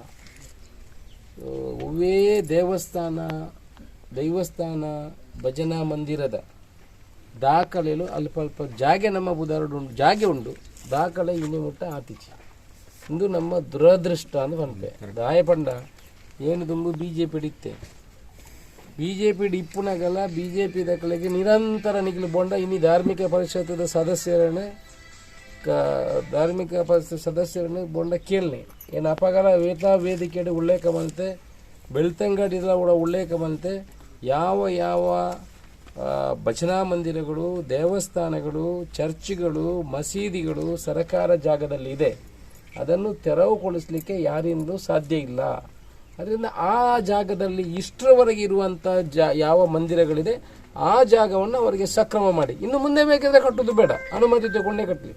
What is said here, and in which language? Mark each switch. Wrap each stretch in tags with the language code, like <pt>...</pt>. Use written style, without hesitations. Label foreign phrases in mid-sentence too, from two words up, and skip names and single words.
<tcy>ಒವ್ವೇ ದೈವಸ್ಥಾನ ಭಜನಾ ಮಂದಿರದ ದಾಖಲೆಲು ಅಲ್ಪ ಅಲ್ಪ ಜಾಗೆ ನಮ್ಮ ಬುಧಾರಡು ಉಂಟು ಜಾಗೆ ಉಂಡು ದಾಖಲೆ ಇನ್ನೇ ಮುಟ್ಟ ಆತಿಚಿ ಇಂದು ನಮ್ಮ ದುರದೃಷ್ಟ ಅಂತ ಬಂದೆ ದಾಯಪಂಡ ಏನು ತುಂಬ BJP ಹಿಡಿತ್ತೆ BJP ಇಪ್ಪುನಾಗಲ್ಲ BJP ದಕ್ಕಲೆಗೆ ನಿರಂತರ ನಿಖಿಲು ಬೊಂಡ ಇನ್ನಿ ಧಾರ್ಮಿಕ ಪರಿಷತ್ತದ ಸದಸ್ಯರನ್ನೇ ಬೊಂಡ ಕೇಳನೆ ಏನು ಅಪಗಲ ವೇದಿಕೆ ಉಲ್ಲೇಖ ಬಂತೆ ಬೆಳ್ತಂಗಡಿದ ಕೂಡ ಉಲ್ಲೇಖ ಬಂತೆ</tcy> <kn>ಯಾವ ಭಜನಾ ಮಂದಿರಗಳು ದೇವಸ್ಥಾನಗಳು ಚರ್ಚ್ಗಳು ಮಸೀದಿಗಳು ಸರ್ಕಾರ ಜಾಗದಲ್ಲಿ ಇದೆ ಅದನ್ನು ತೆರವುಗೊಳಿಸಲಿಕ್ಕೆ ಯಾರಿಂದಲೂ ಸಾಧ್ಯ ಇಲ್ಲ. ಅದರಿಂದ ಆ ಜಾಗದಲ್ಲಿ ಇಷ್ಟರವರೆಗೆ ಇರುವಂಥ ಯಾವ ಮಂದಿರಗಳಿದೆ ಆ ಜಾಗವನ್ನು ಅವರಿಗೆ ಸಕ್ರಮ ಮಾಡಿ, ಇನ್ನು ಮುಂದೆ ಬೇಕಿದ್ರೆ ಕಟ್ಟೋದು ಬೇಡ, ಅನುಮತಿ ತಗೊಂಡೇ ಕಟ್ಟಲಿ.</kn>